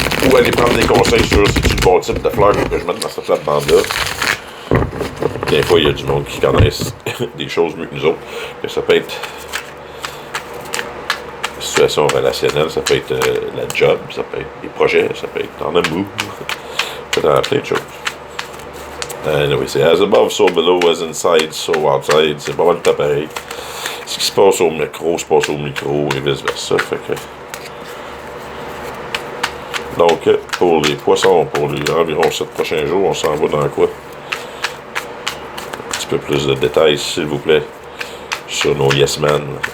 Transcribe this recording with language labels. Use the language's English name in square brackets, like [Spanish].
[French] Ou aller prendre des conseils sur c'est le bon type de fleurs que je mette dans cette plate-bande-là. Des fois, il y a du monde qui connaissent des choses mieux que nous autres. Que ça peut être situation relationnelle, ça peut être la job, ça peut être des projets, ça peut être en amour, ça peut être plein de choses. [English] Anyway, c'est as above, so below, as inside, so outside. [French] C'est pas mal de temps pareil. Ce qui se passe au micro se passe au micro et vice-versa. Fait que... Donc, pour les poissons, pour les environ 7 prochains jours, on s'en va dans quoi? Un petit peu plus de détails, s'il vous plaît, sur nos Yes Men.